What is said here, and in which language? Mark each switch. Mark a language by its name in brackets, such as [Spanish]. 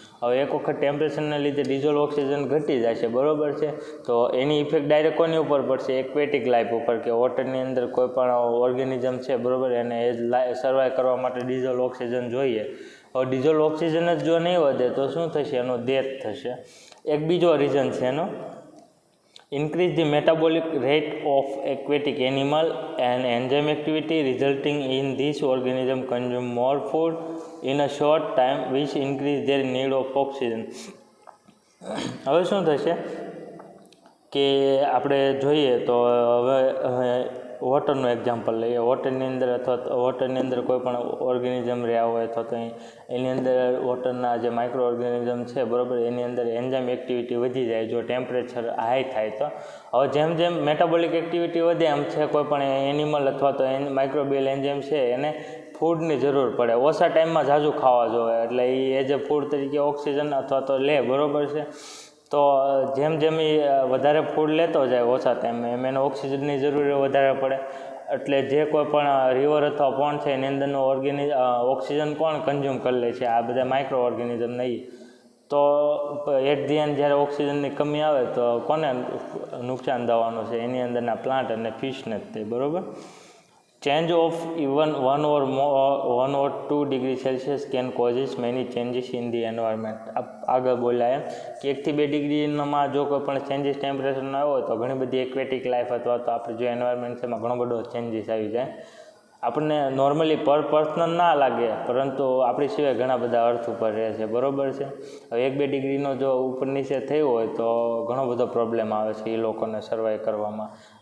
[Gujarati] હવે એક વખત ટેમ્પરેચરના લીધે ડિઝોલ્વ ઓક્સિજન ઘટી જશે, બરાબર છે, તો એની ઇફેક્ટ ડાયરેક્ટ કોની ઉપર પડશે? એક્વેટિક લાઈફ ઉપર, કે વોટરની અંદર કોઈ પણ ઓર્ગેનિઝમ છે, બરાબર, એને એ સર્વાઈવ કરવા માટે ડિઝોલ્વ ઓક્સિજન જોઈએ. હવે ડિઝોલ્વ ઓક્સિજન જ જો નહીં વધે તો શું થશે? એનો ડેથ થશે. એક બીજો રીઝન છે એનો, [English] increase the metabolic rate of aquatic animal and enzyme activity resulting in this organism consume more food in a short time which increase their need of oxygen. [Gujarati] હવે શું થશે કે આપણે જોઈએ તો હવે વોટરનું એક્ઝામ્પલ લઈએ. વોટરની અંદર અથવા વોટરની અંદર કોઈ પણ ઓર્ગેનિઝમ રહ્યા હોય અથવા તો એની અંદર વોટરના જે માઇક્રો ઓર્ગેનિઝમ છે, બરાબર, એની અંદર એન્ઝાઇમ એક્ટિવિટી વધી જાય જો ટેમ્પરેચર હાઈ થાય તો. હવે જેમ જેમ મેટાબોલિક એક્ટિવિટી વધે એમ છે કોઈ પણ એનિમલ અથવા તો માઇક્રોબિયલ એન્ઝાઇમ છે એને ફૂડની જરૂર પડે, ઓછા ટાઈમમાં ઝાઝું ખાવા જોઈએ, એટલે એ એઝ એ ફૂડ તરીકે ઓક્સિજન અથવા તો લે, બરાબર છે. તો જેમ જેમ એ વધારે ફૂડ લેતો જાય ઓછા ટાઈમમાં એમ એને ઓક્સિજનની જરૂર વધારે પડે. એટલે જે કોઈ પણ રિવર અથવા પોન્ડ છે એની અંદરનું ઓક્સિજન કોણ કન્ઝ્યુમ કરી લે છે? આ બધા માઇક્રો ઓર્ગેનિઝમ નહીં. તો [English] at the end [Gujarati] જ્યારે ઓક્સિજનની કમી આવે તો કોને નુકસાન થવાનું છે? એની અંદરના પ્લાન્ટ અને ફિશને જ તે, બરાબર. [English] Change of even 1 or 2 degree Celsius can causes many changes in the environment. [Gujarati] આગળ બોલ્યા એમ કે 1 થી 2 ડિગ્રીમાં જો કોઈ પણ ચેન્જીસ ટેમ્પરેચરનો આવ્યો હોય તો ઘણી બધી એક્વેટિક લાઈફ અથવા તો આપણે જે એન્વાયરમેન્ટ છે એમાં ઘણો બધો ચેન્જીસ આવી જાય. આપણને નોર્મલી પર પર્સનલ ના લાગે, પરંતુ આપણી સિવાય ઘણા બધા અર્થ ઉપર રહે છે, બરાબર છે. હવે 1-2 ડિગ્રીનો જો ઉપર નીચે થયું હોય તો ઘણો બધો પ્રોબ્લેમ આવે છે એ લોકોને સર્વાઈવ કરવામાં.